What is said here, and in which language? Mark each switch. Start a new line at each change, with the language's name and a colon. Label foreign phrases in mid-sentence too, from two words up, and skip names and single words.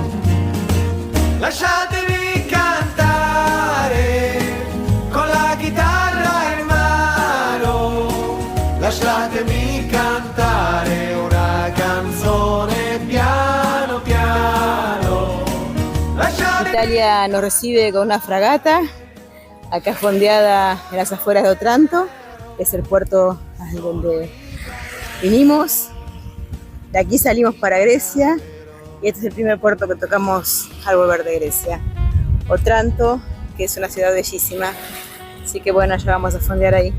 Italian: Lasciatemi cantare con la chitarra in mano, lasciatemi cantare una canzone piano piano.
Spanish: Italia nos recibe con una fragata, acá fondeada en las afueras de Otranto, que es el puerto donde vinimos. De aquí salimos para Grecia y este es el primer puerto que tocamos al volver de Grecia. Otranto, que es una ciudad bellísima, así que bueno, ya vamos a fondear ahí.